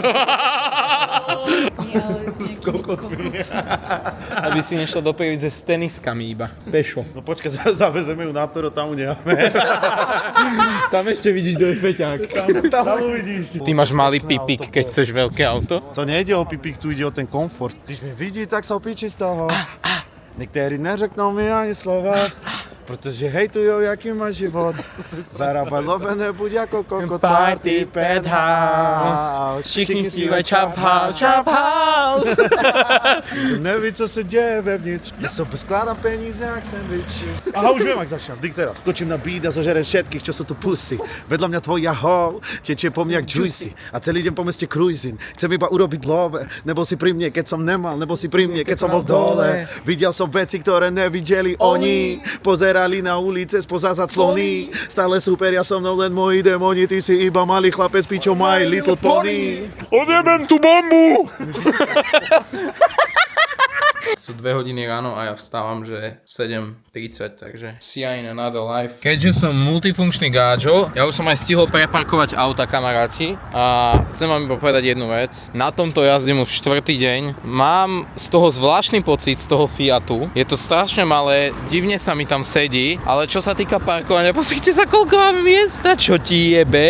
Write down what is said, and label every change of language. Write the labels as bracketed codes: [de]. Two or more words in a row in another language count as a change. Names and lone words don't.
[sk] S kokotmi. Aby si nešla do Prievidze s teniskami iba. Pešo. No počkaj, zavezeme ju na Toro, tam ju nemáme. Tam ešte vidíš, kto je feťák. Tam uvidíš. Ty máš malý pipík, keď chceš veľké auto? To nejde o pipík, tu ide o ten komfort. [cs] Když mi vidí, [sk] tak sa opíči z toho. [cs] Někteří neřeknou mi ani slova, protože hejtujou, jaký má život. [sk] Zarábaj love, nebuď jako kokot. [en] Party penthouse, [cs] všichni zpívají Chop House, Chop House. Neví, co se děje vevnitř. Já sobě skládám peníze jak sandwich. Aha, už vím, jak začínám. [sk] Dík teraz. Skočím na beat a zažerem všetkých, čo sú tu pusy. Vedľa mňa tvoja hol, tečie po mňa jak juicy. A celý deň po meste cruising. Chcem iba urobiť love. Nebol si pri mne, keď som nemal. Nebol si pri mne, keď som bol dole. Videl som veci, ktoré nevideli oni. Pozerali na ulice spoza zaclony. Stále superia so mnou len moji démoni. Ty si iba malý chlapec, pičo, [en] my little pony. [sk] Odjebem tú bombu! Sú 2 hodiny ráno a ja vstávam, že 7:30, takže [en] see you in another life. [sk] Keďže som multifunkčný gáčo, ja už som aj stihol preparkovať auta, kamaráti, a chcem vám iba povedať jednu vec. Na tomto jazdím už 4. deň. Mám z toho zvláštny pocit, z toho Fiatu. Je to strašne malé, divne sa mi tam sedí, ale čo sa týka parkovania, pozrite sa, koľko mám miesta, čo ti jebe.